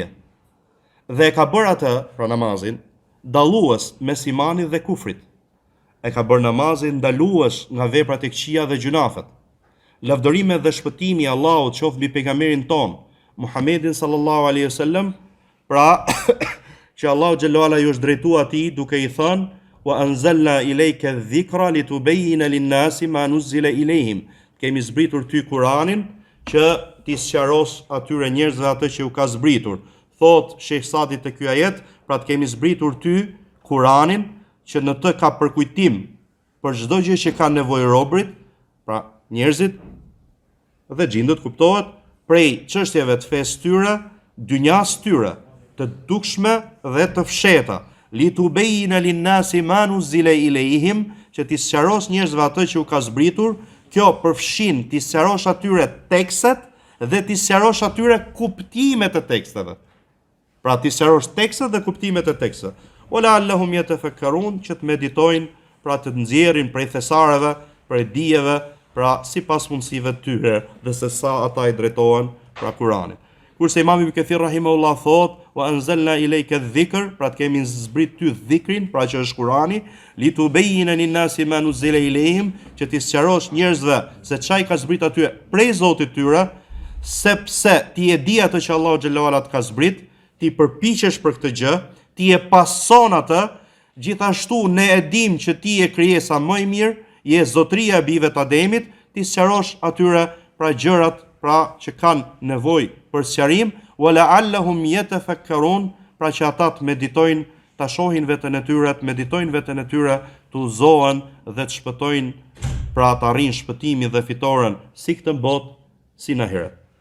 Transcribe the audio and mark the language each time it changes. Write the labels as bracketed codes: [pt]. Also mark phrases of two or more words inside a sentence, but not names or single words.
[sq] Dhe e ka bërë atë, pra namazin, dallues mes imanit dhe kufrit. E ka bërë namazin ndalues nga veprat e këqija dhe gjunafet. Lavdërimet dhe shpëtimi i Allahut qoftë mbi pejgamberin ton, Muhammedin [ar] صلى الله عليه وسلم, [sq] pra që Allahu [ar] جل وعلا [sq] ju është drejtuar atij duke i thënë: [ar] "وأنزلنا إليك الذكر لتبين للناس ما نزل إليهم." [sq] Kemi zbritur ty Kur'anin që ti sqaros atyre njerëzve atë që u ka zbritur. Thot Sheikh Sadi te ky ajet, pra të kemi zbritur ty Kur'anin që në të ka përkujtim për çdo gjë që ka nevojë robrit, pra njerëzit dhe xhindët, kuptohet, prej çështjeve të fesë tyre, dynjas tyre, të dukshme dhe të fsheta. [ar] لتبين للناس ما نزل إليهم, [sq] që ti sqaros njerëzve atë që u ka zbritur. Kjo përfshin ti sqarosh atyre tekstet dhe ti sqarosh atyre kuptimet e teksteve. Pra ti sqarosh tekstet dhe kuptimet e teksteve. [ar] ولعلهم يتفكرون, [sq] që të meditojnë, pra të nxjerrin prej thesareve, prej dijeve, pra sipas mundësive të tyre dhe se sa ata i drejtohen pra Kur'anit. Kurse Imam Ibn Kathir rahimahullah thot: [ar] "وأنزلنا إليك الذكر", [sq] pra të kemi zbrit ty dhikrin, pra që është Kur'ani, [ar] لتبين للناس ما نزل إليهم, [sq] që ti sqarosh njerëzve se çai ka zbrit aty prej Zotit tyre, sepse ti e di atë që Allahu [ar] جل وعلا [sq] të ka zbrit, ti përpiqesh për këtë gjë, ti e pason atë, gjithashtu ne e dim që ti je krijesa më e mirë, je zotëria e bijve të Ademit, ti sqarosh atyre pra gjërat pra që kanë nevojë për sqarim, [ar] ولعلهم يتفكرون, [sq] pra që ata të meditojnë, ta shohin veten e tyre, të meditojnë veten e tyre, të udhëzohen dhe të shpëtojnë, pra të arrijnë shpëtimin dhe fitoren si këtë botë si në ahiret.